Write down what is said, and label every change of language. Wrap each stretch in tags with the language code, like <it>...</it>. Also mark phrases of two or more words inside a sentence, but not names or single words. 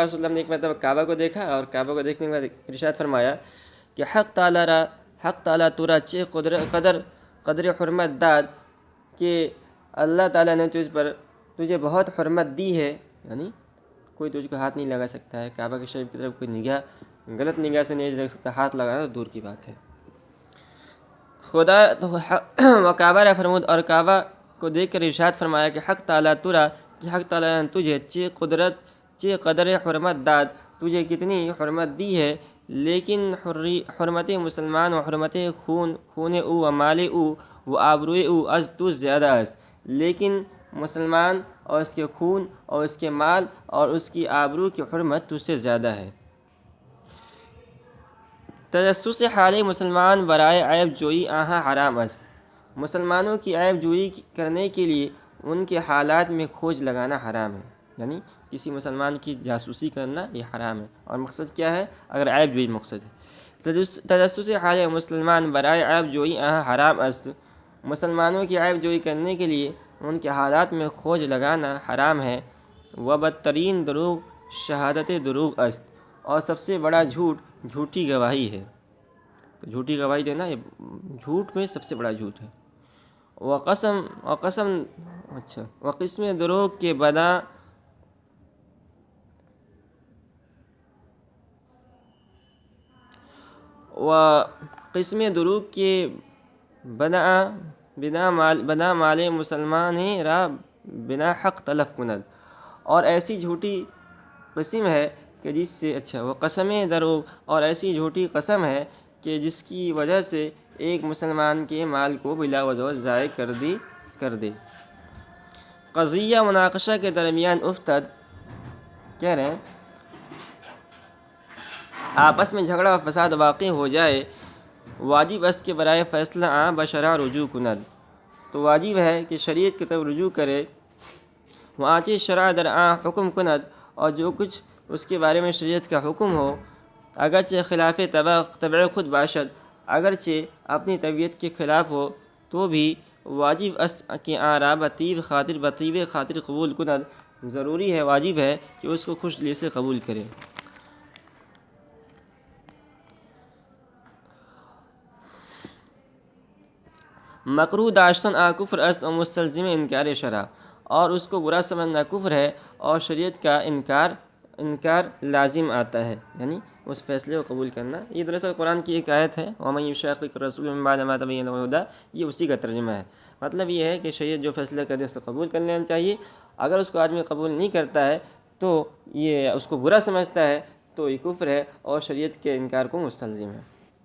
<ar>علیہ وسلم</ar> <ur>نے ایک مرتبہ کعبہ کو دیکھا اور کعبہ کو دیکھنے کے بعد ارشاد فرمایا کہ</ur> <fa>حق تعالیٰ تورا چے قدر حرمت داد،</fa> <ur>کہ اللہ تعالیٰ نے تجھے بہت حرمت دی ہے، یعنی کوئی تجھ کو ہاتھ نہیں لگا سکتا ہے، کعبہ کے شریف کی طرف کوئی غلط نگاہ سے نہیں رکھ سکتا، ہاتھ لگانا تو دور کی بات ہے۔</ur> <fa>وکعبہ فرمود،</fa> <ur>اور کعبہ کو دیکھ کر ارشاد فرمایا کہ حق تعالیٰ نے تجھے</ur> <fa>چے قدر حرمت داد،</fa> <ur>تجھے کتنی حرمت دی ہے،</ur> <fa>لیکن حرمت مسلمان و حرمت خون او و مال او و آبروئے او از تو زیادہ است،</fa> <ur>لیکن مسلمان اور اس کے خون اور اس کے مال اور اس کی آبرو کی حرمت تجھ سے زیادہ ہے۔</ur> <fa>تجسس حال مسلمان برائے عیب جوئی آہا حرام است،</fa> <ur>مسلمانوں کی عیب جوئی کرنے کے لیے ان کے حالات میں کھوج لگانا حرام ہے، یعنی کسی مسلمان کی جاسوسی کرنا یہ حرام ہے۔ اور مقصد کیا ہے؟ اگر عیب جوئی مقصد ہے،</ur> <fa>تجسس حال مسلمان برائے عیب جوئی آہا حرام است،</fa> <ur>مسلمانوں کی عیب جوئی کرنے کے لیے ان کے حالات میں کھوج لگانا حرام ہے۔</ur> <fa>و بدترین دروغ شہادت دروغ است،</fa> <ur>اور سب سے بڑا جھوٹی گواہی ہے۔ تو جھوٹی گواہی دینا یہ جھوٹ میں سب سے بڑا جھوٹ ہے۔</ur> <fa>وقسم دروغ کے بنا مال مسلمان را بنا حق تلف کند،</fa> <ur>اور ایسی جھوٹی قسم ہے کہ جس سے وہ</ur> <fa>قسم دروغ،</fa> <ur>اور ایسی جھوٹی قسم ہے کہ جس کی وجہ سے ایک مسلمان کے مال کو بلا وجہ ضائع کر دے۔</ur> <fa>قضیہ مناقشہ کے درمیان افتد،</fa> <ur>کہہ رہے ہیں آپس میں جھگڑا و فساد واقع ہو جائے،</ur> <fa>واجب است کے برائے فیصلہ بشرع رجوع کند،</fa> <ur>تو واجب ہے کہ شریعت کی طرف رجوع کرے۔</ur> <fa>وآنچہ شرع در حکم کند،</fa> <ur>اور جو کچھ اس کے بارے میں شریعت کا حکم ہو،</ur> <fa>اگرچہ خلاف طبع خود باشد،</fa> <ur>اگرچہ اپنی طبیعت کے خلاف ہو، تو بھی</ur> <fa>واجب است کہ آرا بطیب خاطر قبول کند،</fa> <ur>ضروری ہے، واجب ہے کہ اس کو خوش دلی سے قبول کرے۔</ur> <fa>مکروہ داشتن کفر است و مستلزم انکار شرع،</fa> <ur>اور اس کو برا سمجھنا کفر ہے اور شریعت کا انکار لازم آتا ہے، یعنی اس فیصلے کو قبول کرنا۔ یہ دراصل قرآن کی ایک آیت ہے،</ur> <ar>وَمَن يُشَاقِقِ الرَّسُولَ مِن بَعْدِ مَا تَبَيَّنَ لَهُ الْهُدَىٰ،</ar> <ur>یہ اسی کا ترجمہ ہے۔ مطلب یہ ہے کہ شریعت جو فیصلہ کر دے اس کو قبول کر لینا چاہیے، اگر اس کو آدمی قبول نہیں کرتا ہے تو یہ اس کو برا سمجھتا ہے تو یہ کفر ہے اور شریعت کے انکار کو مستلزم ہے۔</ur>